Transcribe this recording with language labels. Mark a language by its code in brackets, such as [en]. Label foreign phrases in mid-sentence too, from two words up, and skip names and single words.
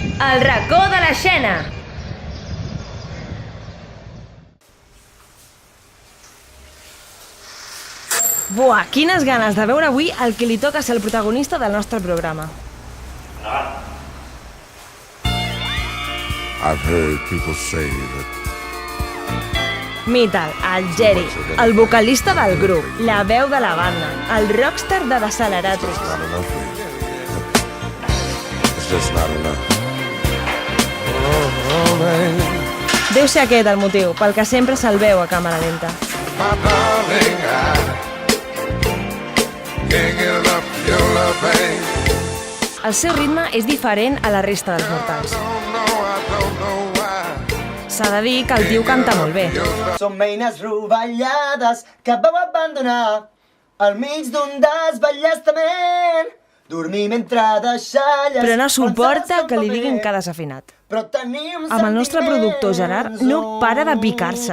[ca] El racó de la Xena. Buah, quines ganes de veure avui el que li toca ser el protagonista del nostre programa. [en] I've heard people say that [ca] Mita'l, el Jerry, el vocalista del grup, la veu de la banda, el rockstar de Deceleratrix. [en] it's not enough for you. It's just not enough. Oh, man. [ca] Deu ser aquest el motiu pel que sempre se'l veu a càmera lenta. [en] My darling, I can't get enough of your love, babe. [ca] El seu ritme és diferent a la resta dels mortals. [en] I don't know why. [ca] S'ha de dir que el tio canta molt bé. Som eines rovellades que vau abandonar al mig d'un desballestament. Dormir mentre deixalles... Però no suporta que li diguin que ha desafinat. Però tenim Amb el nostre productor Gerard no para de picar-se.